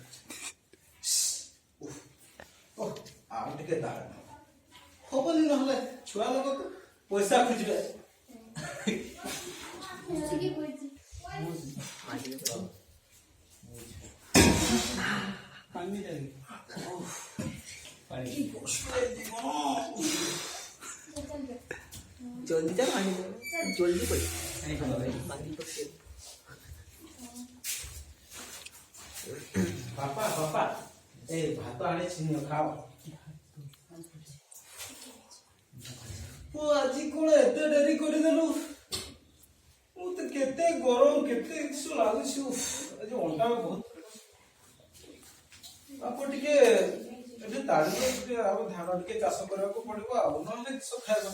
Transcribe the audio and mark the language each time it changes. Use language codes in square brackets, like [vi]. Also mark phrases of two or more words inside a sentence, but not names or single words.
[or] ଆଉ ଟିକେ ଦାଳ ହବନି ନହେଲେ ଛୁଆ ଲୋକ ତ ପଇସା ଖୋଜିବେ। [hi] जल्दी जा पानी जल्दी पड़ी [or] ବାପା ବାପା ଏ ଭାତ ଆଣିଛି ନିଅ ଖାଅ। ଆଜି କଣ ଏତେ ଡେରି କରିଦେଲୁ ମୁଁ ତ କେତେ ଗରମ କେତେ କିସ ଲାଗୁଛି ଆଜି ଅଣ୍ଟା ବହୁତ ବାପ ଟିକେ ଏବେ ତାଳିରେ ଟିକେ ଆଉ ଧାନ ଟିକେ ଚାଷ କରିବାକୁ ପଡିବ ଆଉ ନହେଲେ କିସ ଖାଇବା।